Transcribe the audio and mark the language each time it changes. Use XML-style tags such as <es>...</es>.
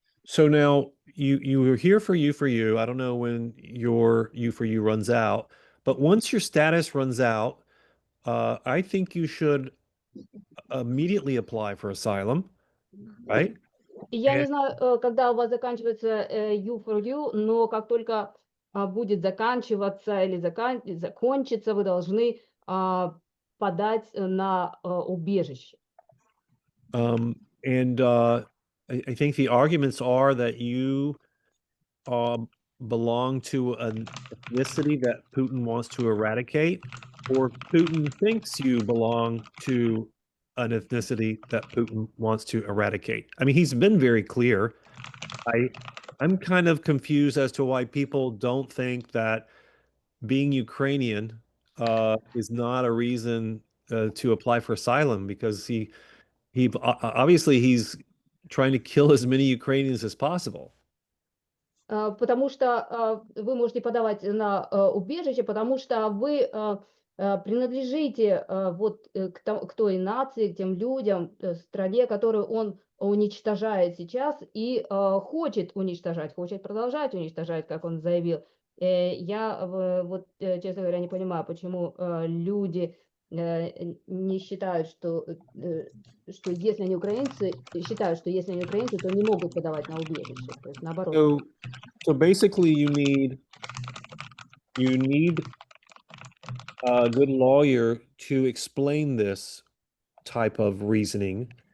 <en>So now you were here for you. I don't know when your you for you runs out, but once your status runs out, I think you should immediately apply for asylum, right?</en> <ru>И я не знаю, когда у вас заканчивается U4U, но как только будет заканчиваться или закончится, вы должны подать на убежище.</ru> <en>And I think the arguments are that you belong to an ethnicity that Putin wants to eradicate, or Putin thinks you belong to an ethnicity that Putin wants to eradicate. I mean, he's been very clear. I'm kind of confused as to why people don't think that being Ukrainian is not a reason to apply for asylum, because he obviously he's trying to kill as many Ukrainians as possible.</en> <ru>Потому что вы можете подавать на убежище, потому что вы принадлежите к той нации, к тем людям, стране, которую он уничтожает сейчас и хочет уничтожать, хочет продолжать уничтожать, как он заявил. Я честно говоря, не понимаю, почему люди не считают, что если они украинцы, считают, что если они украинцы, то не могут подавать на убежище. То есть наоборот.</ru> <en>So basically you need a good lawyer to explain this type of reasoning.</en>